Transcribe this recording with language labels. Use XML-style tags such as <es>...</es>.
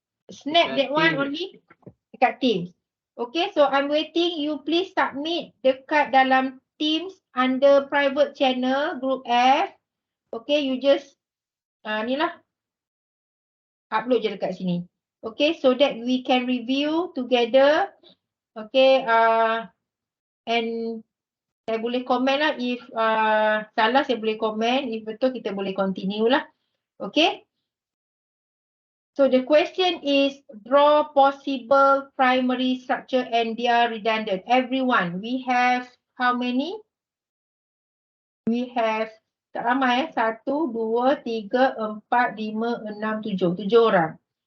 <en>Snap that one only</en> <ms>dekat</ms> <en>Teams. Okay, so I'm waiting. You please submit</en> <ms>dekat dalam</ms> <en>Teams under private channel group F. Okay, you just</en> <ms>ni lah. Upload je dekat sini.</ms> <en>Okay, so that we can review together. Okay, and</en> <ms>saya boleh komen lah</ms> <en>if</en> <ms>salah saya boleh komen.</ms> <en>If</en> <ms>betul kita boleh</ms> <en>continue</en> <ms>lah.</ms> <en>Okay. So the question is draw possible primary structure and they are redundant. Everyone, we have how many? We have</en> <ms>tak ramai</ms> <en>1, 2, 3, 4, 5, 6, 7. 7</en> <ms>orang.</ms>